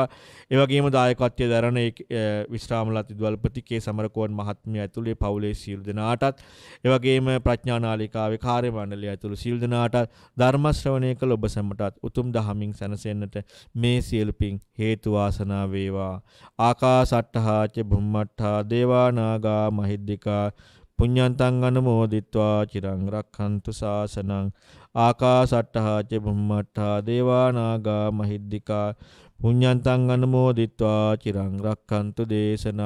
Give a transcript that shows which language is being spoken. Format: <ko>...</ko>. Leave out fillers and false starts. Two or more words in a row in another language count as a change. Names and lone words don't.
<si>ඒ වගේම දායකත්වයේ දරන විශ්‍රාමලත් විදුහල්පති කේ. සමරකෝන් මහත්මිය ඇතුළු පවුලේ සියලු දෙනාටත් ඒ වගේම ප්‍රඥා නාලිකාවේ කාර්ය මණ්ඩලය ඇතුළු සියලු දෙනාට ධර්ම ශ්‍රවණය කළ ඔබ සැමටත් උතුම් දහමින් සැනසෙන්නට මේ සියලු පින් හේතු වාසනා වේවා.</si> <pi>ආකාසට්ඨා ච බුම්මට්ඨා දේවා නාග මහිද්దికා පුඤ්ඤන්තං අනුමෝදිත්වා චිරං රක්ඛන්තු ශාසනං. ආකාසට්ඨා ච බුම්මට්ඨා දේවා නාග මහිද්దికා පුඤ්ඤන්තං අනුමෝදිත්වා චිරං රක්ඛන්තු දේශනං.</pi>